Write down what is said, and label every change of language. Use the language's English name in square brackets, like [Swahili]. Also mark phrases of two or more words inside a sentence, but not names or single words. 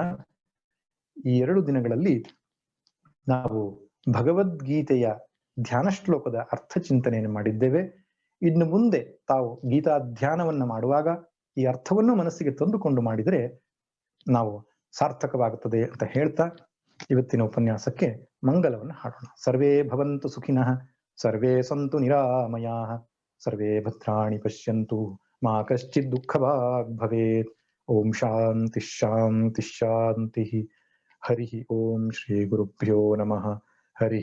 [Kannada] ಈ 2 ದಿನಗಳಲ್ಲಿ ನಾವು ಭಗವದ್ಗೀತೆಯ ಧ್ಯಾನ ಶ್ಲೋಕದ ಅರ್ಥ ಚಿಂತನೆಯನ್ನು ಮಾಡಿದ್ದೇವೆ. ಇನ್ನು ಮುಂದೆ ತಾವು ಗೀತಾಧ್ಯಾನವನ್ನ ಮಾಡುವಾಗ ಈ ಅರ್ಥವನ್ನು ಮನಸ್ಸಿಗೆ ತಂದುಕೊಂಡು ಮಾಡಿದರೆ ನಾವು ಸಾರ್ಥಕವಾಗುತ್ತದೆ ಅಂತ ಹೇಳ್ತಾ ಇವತ್ತಿನ ಉಪನ್ಯಾಸಕ್ಕೆ ಮಂಗಲವನ್ನು ಹಾಡೋಣ. [Sanskrit] ಸರ್ವೇ ಭವಂತು ಸುಖಿನಃ, ಸರ್ವೇ ಸಂತು ನಿರಾಮಯಾಃ, ಸರ್ವೇ ಭದ್ರಾಣಿ ಪಶ್ಯಂತು, ಮಾ ಕಶ್ಚಿತ್ ದುಃಖಭಾಗ್ ಭವೇತ್. ಓಂ ಶಾಂತಿ ಶಾಂತಿ ಶಾಂತಿ. ಹರಿ ಓಂ ಶ್ರೀ ಗುರುಭ್ಯೋ ನಮಃ.